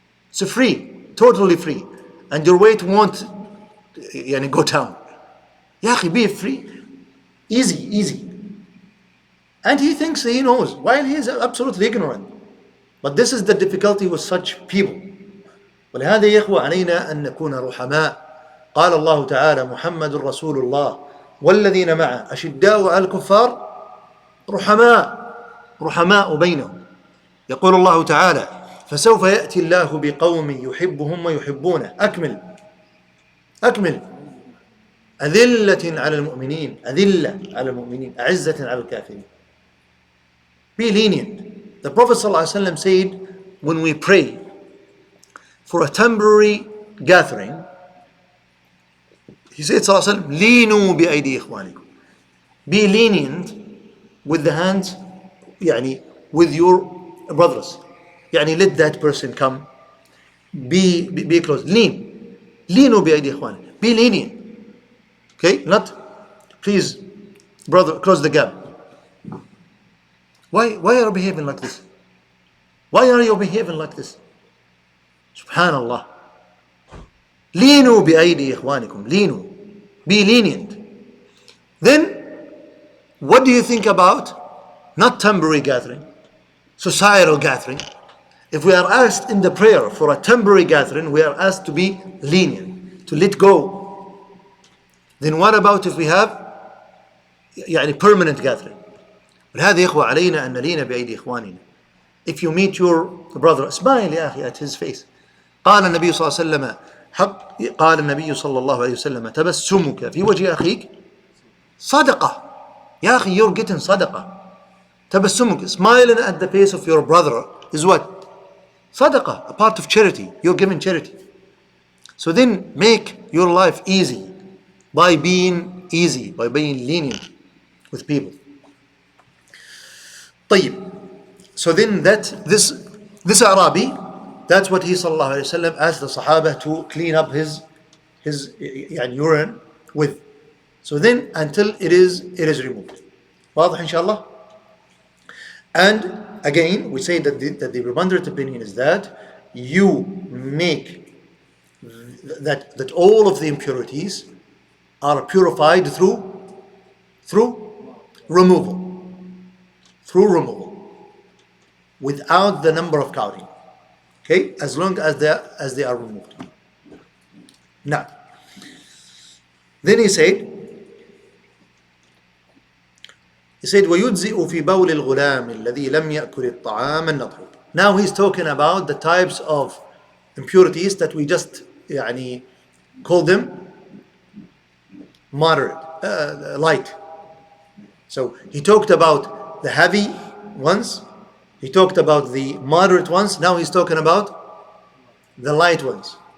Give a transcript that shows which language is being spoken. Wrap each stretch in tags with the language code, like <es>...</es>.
<en>It's free, totally free, and your weight won't go down. Ya akhi, be free. Easy. And he thinks he knows, while he is absolutely ignorant. But this is the difficulty with such people.</en> <ar>ولهذا يا إخوة علينا أن نكون رحماء. قال الله تعالى محمد رسول الله والذين معه أشداء على الكفار رحماء بينهم. يقول الله تعالى فسوف يأتي الله بقوم يحبهم ويحبونه. أكمل أذلة على المؤمنين أعزة على الكافرين.</ar> <en>Be lenient. The Prophet ﷺ said when we pray for a temporary gathering, he said</en> <ar>صلى الله عليه وسلم لينوا بأيدي إخوانكم.</ar> <en>Be lenient with the hands,</en> <ar>يعني</ar> <en>with your brothers.</en> <ar>يعني</ar> <en>let that person come. Be close.</en> <ar>لينوا بأيدي إخوانكم.</ar> <en>Be lenient. Okay? Not, please, brother, close the gap. Why are you behaving like this? Why are you behaving like this?</en> <ar>Subhanallah. لينوا بأيدي إخوانكم. لينوا.</ar> <en>Be lenient. Then, what do you think about not temporary gathering, societal gathering? If we are asked in the prayer for a temporary gathering, we are asked to be lenient, to let go. Then what about if we have</en> <ar>يعني</ar> <en>permanent gathering?</en> <ar>ولهذا يا إخوة علينا أن نلين بأيدي إخواننا.</ar> <en>If you meet your brother, smile</en> <ar>يا أخي</ar> <en>at his face.</en> <ar>قال النبي صلى الله عليه وسلم قال النبي صلى الله عليه وسلم تبسمك في وجه أخيك صدقة. يا أخي,</ar> <en>you're getting صدقة.</en> <ar>تبسمك,</ar> <en>smiling at the face of your brother is what?</en> <ar>صدقة,</ar> <en>a part of charity. You're giving charity. So then make your life easy by being easy, by being lenient with people.</en> <ar>طيب.</ar> <en>So then this Arabi, that's what he sallallahu alayhi wa sallam asked the Sahaba to clean up his urine with. So then until it is removed.</en> <ar>واضح إن شاء الله.</ar> <en>And again, we say that the preponderant opinion is that you make that all of the impurities are purified through removal. Through removal. Without the number of counting. Okay? As long as they are removed. Now, then he said</en> <ar>وَيُجْزِئُ فِي بَوْلِ الْغُلَامِ الَّذِي لَمْ يَأْكُلِ الطَّعَامَ النَّطْحُ.</ar> <en>Now he's talking about the types of impurities that we just call them moderate, light. So he talked about the heavy ones, he talked about the moderate ones, now he's talking about the light ones.</en>